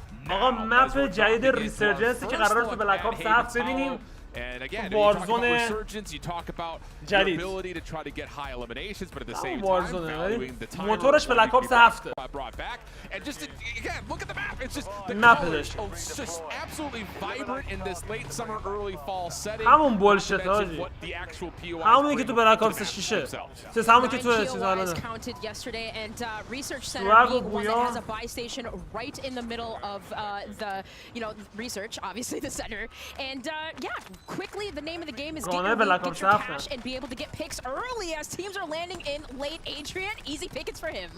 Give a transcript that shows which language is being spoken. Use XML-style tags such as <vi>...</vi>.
<fa>آقا مپ جدید ریسرجنسی که قراره تو بلک آپس 7 ببینیم</fa> <en>And again, Warzone resurgence, you talk about your ability to try to get high eliminations, but at the same time, valuing the time</en> <fa>موتورش بلک آپس 7</fa> <en>brought back. And just again, look at the map. It's just the colors, it's just absolutely vibrant in this late summer, early fall setting.</en> <fa>همون بولشت هاجی. همونی که تو بلک آپس 6 چه همون که تو چیز الان</fa> <en>counted yesterday and research center being one that has a buy station right in the middle of the research, obviously the center. And yeah, quickly the name of the game is get your cash and be able to get picks early as teams are landing in late. Adrian, easy pickets for him.</en>